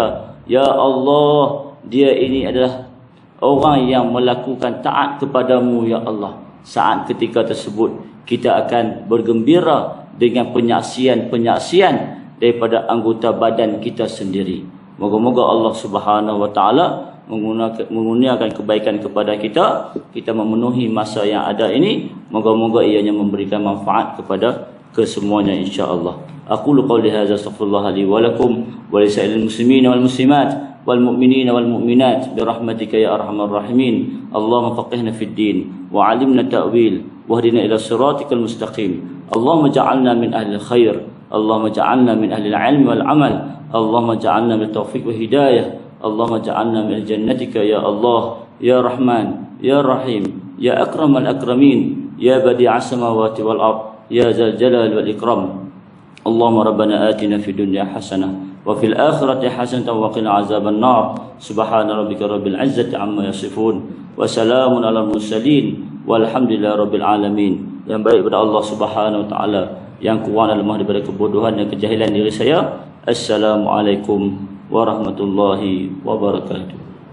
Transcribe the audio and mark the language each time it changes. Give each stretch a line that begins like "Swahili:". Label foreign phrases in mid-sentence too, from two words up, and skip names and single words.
Arabic: يا الله,
Malay: dia ini adalah orang yang melakukan taat kepadamu,
Arabic: يا الله.
Malay: Saat ketika tersebut kita akan bergembira dengan penyaksian-penyaksian daripada anggota badan kita sendiri. Moga-moga Allah
Arabic: سبحانه وتعالى
Malay: mengurniakan kebaikan kepada kita. Kita memenuhi masa yang ada ini, moga-moga ianya memberikan manfaat kepada kesemuanya
Arabic: إن شاء الله. أقول قولي هذا أستغفر الله لي ولكم ولسائر المسلمين والمسلمات والمؤمنين والمؤمنات برحمتك يا أرحم الراحمين. اللهم فقهنا في الدين وعلمنا تأويل واهدنا إلى صراطك المستقيم. اللهم اجعلنا من أهل الخير. اللهم اجعلنا من أهل العلم والعمل. اللهم اجعلنا بالتوفيق والهداية. اللهم اجعلنا من جنتك يا الله يا رحمن يا رحيم يا أكرم الأكرمين يا بديع السماوات والأرض يا ذا الجلال والإكرام. اللهم ربنا آتنا في الدنيا حسنة وفي الآخرة حسنة وقنا عذاب النار. سبحان ربك رب العزة عما يصفون وسلام على المرسلين والحمد لله رب العالمين.
Malay: Yang baik kepada Allah
Arabic: سبحانه وتعالى,
Malay: yang kurang dan lemah daripada kebodohan dan kejahilan diri saya.
Arabic: السلام عليكم ورحمة الله وبركاته.